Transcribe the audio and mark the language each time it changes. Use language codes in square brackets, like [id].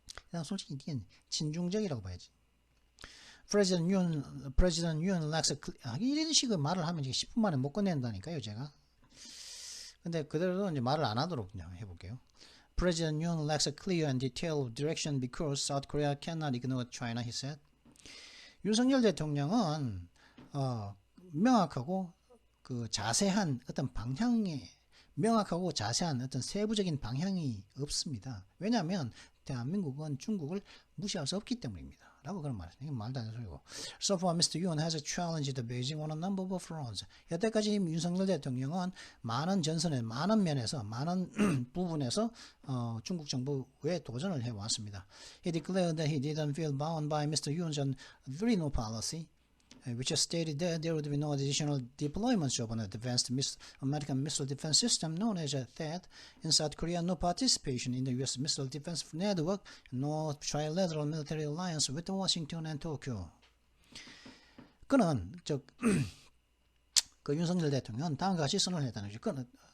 [ko] 그냥 솔직히 이게 친중적이라고 봐야지. [en] President Yoon lacks [ko] 이런 식의 말을 하면 10분 만에 못 끝낸다니까요, 제가. 근데 그대로 이제 말을 안 하도록 그냥 해볼게요. [en] President Yoon lacks a clear and detailed direction because South Korea cannot ignore China, he said. [ko] 윤석열 대통령은 명확하고 그 자세한 어떤 방향에 명확하고 자세한 어떤 세부적인 방향이 없습니다. 왜냐하면 대한민국은 중국을 무시할 수 없기 때문입니다. 라고 그런 말이에요. 이건 말도 안 되는 소리고. [en] So far, Mr. Yoon has challenged Beijing on a number of fronts. [ko] 여태까지 윤석열 대통령은 많은 전선에, 많은 면에서, 많은 부분에서 중국 정부에 도전을 해왔습니다. [en] He declared that he didn't feel bound by Mr. Yoon's three-no policy, which stated that there would be no additional deployments of an advanced American missile defense system known as THAAD in South Korea, no participation in the U.S. missile defense network, no trilateral military alliance with Washington and Tokyo. [ko] 그는 그 윤석열 대통령은 다음과 같이 선언을 했다는 거죠.